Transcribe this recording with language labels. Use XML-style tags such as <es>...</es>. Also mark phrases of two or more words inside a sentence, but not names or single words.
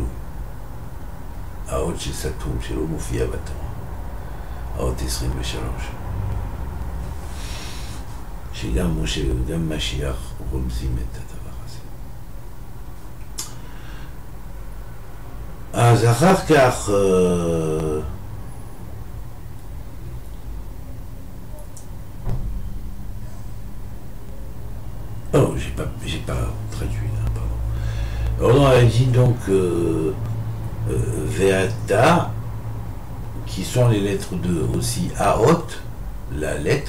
<he>האות שסתום, שלא מופיע בתורה. האות 23. שגם משה וגם משיח רומזים את הדבר הזה. אז אחר כך</he> <fr>oh, j'ai pas traduit là, pardon. Alors on a dit donc Veata, qui sont les lettres de aussi Aot, la lettre.</fr>